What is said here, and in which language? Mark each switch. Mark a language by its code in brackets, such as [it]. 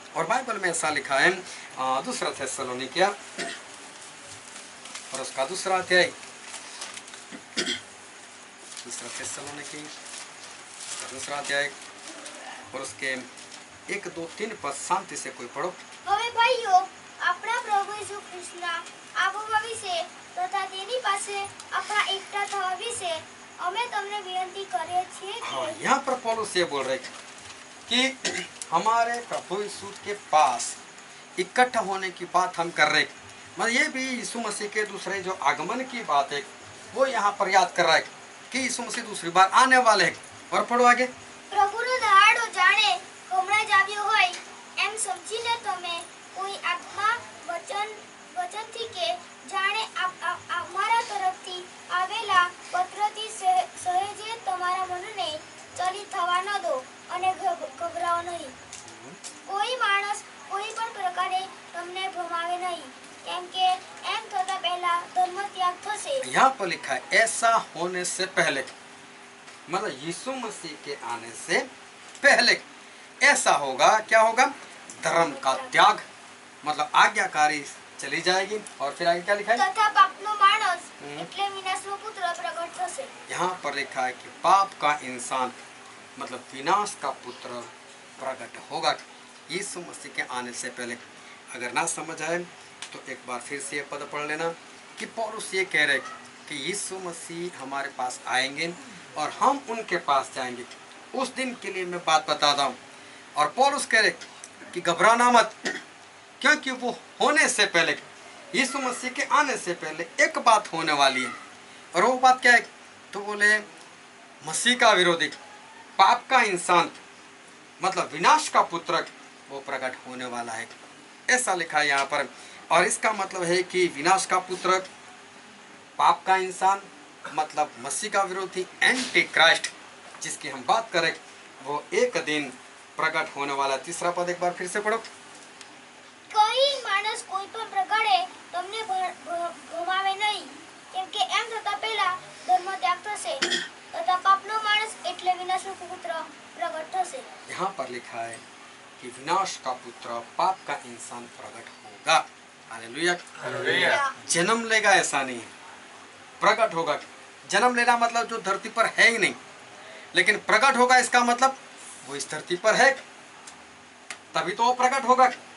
[hi] और बाइबल में ऐसा लिखा है, दूसरा थिस्सलुनीकिया और उसका दूसरा अध्याय, दूसरा थिस्सलुनीकी दूसरा अध्याय और उसके 1, 2, 3 पद शांति से कोई पढ़ो। [gu] હવે ભાઈઓ, આપણા પ્રભુ ઈસુ ખ્રિસ્તના આવવા વિશે તથા તેની પાસે આપણા એકઠા થવા વિશે અમે તમને વિનંતી કરીએ છીએ [hi] हाँ, [gu] કે [hi] यहाँ पर पौलुस ये बोल रहे कि हमारे प्रभु यीशु के पास इकट्ठा होने की बात हम कर रहे। मतलब ये भी यीशु मसीह के दूसरे जो आगमन की बात है वो यहाँ पर याद कर रहा है कि यीशु मसीह दूसरी बार आने वाले हैं। और पढ़ो आगे। [gu] પ્રભુનો દહાડો જાણે હમણાં જ આવ્યો હોય એમ સમજી લે તમે કોઈ આત્મા વચનથી કે જાણે અમારા તરફથી આવેલા પત્રથી સહેજે તમારા મનને ચલિત થવા ન દો અને ગભરાઓ નહીં। કોઈ માણસ કોઈ પણ પ્રકારે તમને ભમાવે નહીં, કેમ કે એમ થતા પહેલા ધર્મત્યાગ થશે। [hi] यहाँ पर लिखा है ऐसा होने से पहले, मतलब यीशु मसीह के आने से पहले ऐसा होगा। क्या होगा? धर्म का त्याग, मतलब आज्ञाकारी चली जाएगी। और फिर आगे क्या लिखा है? [gu] तथा पापनो मानस એટલે વિનાશનો પુત્ર પ્રગટ થશે। [hi] यहाँ पर लिखा है कि पाप का इंसान मतलब विनाश का पुत्र प्रकट होगा यीशु मसीह के आने से पहले। अगर ना समझ आए तो एक बार फिर से ये पद पढ़ लेना कि पौलुस ये कह रहे कि यीशु मसीह हमारे पास आएंगे और हम उनके पास जाएंगे। उस दिन के लिए मैं बात बताता हूँ। और पौलुस कह रहे कि घबराना मत, क्योंकि वो होने से पहले, यीशु मसीह के आने से पहले एक बात होने वाली है। और वो बात क्या है? तो बोले मसीह का विरोधी, पाप का इंसान, मतलब विनाश का पुत्र वो प्रकट होने वाला है, ऐसा लिखा है यहाँ पर। और इसका मतलब है कि विनाश का पुत्र, पाप का इंसान, मतलब मसीह का विरोधी, एंटी क्राइस्ट जिसकी हम बात करें, वो एक दिन प्रकट होने वाला। तीसरा पद एक बार फिर से पढ़ो। [gu] કોઈ માણસ કોઈ પણ પ્રકારે તમને ભમાવે નહીં, કેમ કે એમ થતા પહેલા ધર્મ ત્યાગ થશે તથા પાપનો માણસ એટલે વિનાશનો પુત્ર પ્રગટ થશે। [hi] यहाँ पर लिखा है कि विनाश का पुत्र, पाप का इंसान प्रकट होगा। हालेलुया। हालेलुया। जन्म लेगा ऐसा नहीं है, प्रकट होगा। जन्म लेना मतलब जो धरती पर है ही नहीं, लेकिन प्रकट होगा इसका मतलब वो इस धरती पर है, तभी तो वो प्रकट होगा।